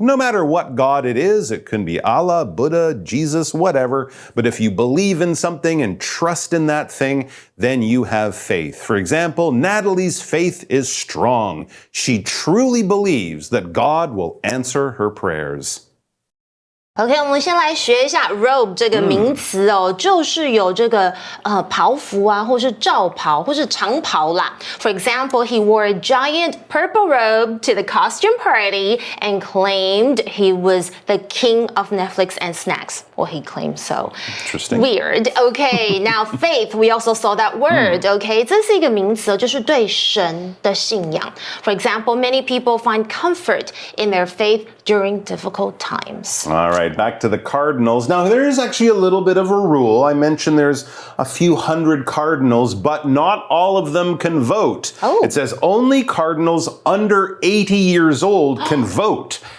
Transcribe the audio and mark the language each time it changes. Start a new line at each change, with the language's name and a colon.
English: No matter what God it is, it can be Allah, Buddha, Jesus, whatever. But if you believe in something and trust in that thing, then you have faith. For example, Natalie's faith is strong. She truly believes that God will answer her prayers.
Chinese: OK， 我们先来学一下 robe 这个名词哦，就是有这个袍服啊，或是罩袍，或是长袍啦。
English: For example, he wore a giant purple robe to the costume party and claimed he was the king of Netflix and snacks. Well, he claimed so. Interesting. Weird. OK, now faith, we also saw that word.
Chinese: OK, 这是一个名词，就是对神的信仰。
English: For example, many people find comfort in their faith during difficult times. All right, back to the cardinals. Now, there is actually a little bit of a rule. I mentioned there's a few hundred cardinals, but not all of them can vote. Oh. It says only cardinals under 80 years old can vote.